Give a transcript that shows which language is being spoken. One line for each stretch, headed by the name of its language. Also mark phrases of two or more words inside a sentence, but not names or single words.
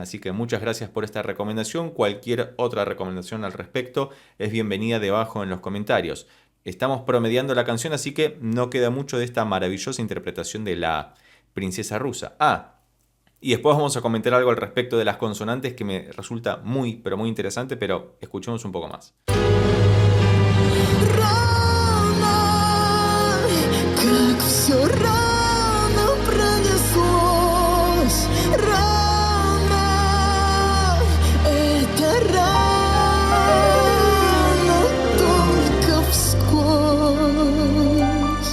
Spanish: Así que muchas gracias por esta recomendación. Cualquier otra recomendación al respecto es bienvenida debajo en los comentarios. Estamos promediando la canción, así que no queda mucho de esta maravillosa interpretación de la princesa rusa. Y después vamos a comentar algo al respecto de las consonantes que me resulta muy, pero muy interesante, pero escuchemos un poco más.
Russian: Рано, как все рано пронеслось, рано, это рано только вскользь.